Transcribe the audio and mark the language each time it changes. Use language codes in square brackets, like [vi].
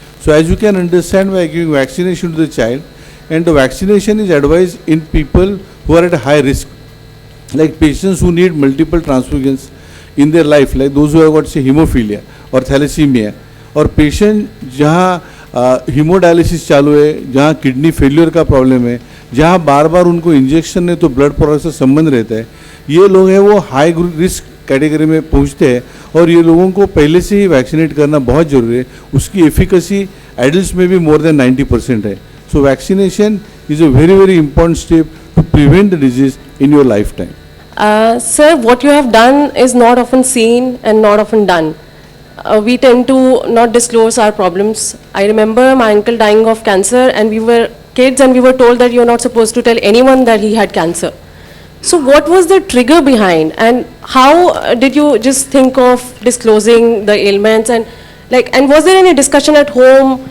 [en] So as you can understand, we are giving vaccination to the child, and the vaccination is advised in people who are at a high risk, like patients who need multiple transfusions in their life, like those who have got say hemophilia or thalassemia, or patient [hi] जहाँ haemodialysis चालू है, जहाँ kidney failure का problem है, जहाँ बार बार उनको injection नहीं तो ब्लड प्रोडक्ट से संबंध रहता है, ये लोग हैं वो हाई रिस्क कैटेगरी में पहुँचते हैं और ये लोगों को पहले से ही वैक्सीनेट करना बहुत ज़रूरी है। उसकी एफिकेसी एडल्ट्स में भी [en] more than [hi] 90% है। [en] So vaccination is a very important step to prevent the disease in your lifetime. Sir, what you have done is not often seen and not often done. We tend to not disclose our problems. I remember my uncle dying of cancer, and we were kids and we were told that you're not supposed to tell anyone that he had cancer. So what was the trigger behind, and how did you just think of disclosing the ailments, and was there any discussion at home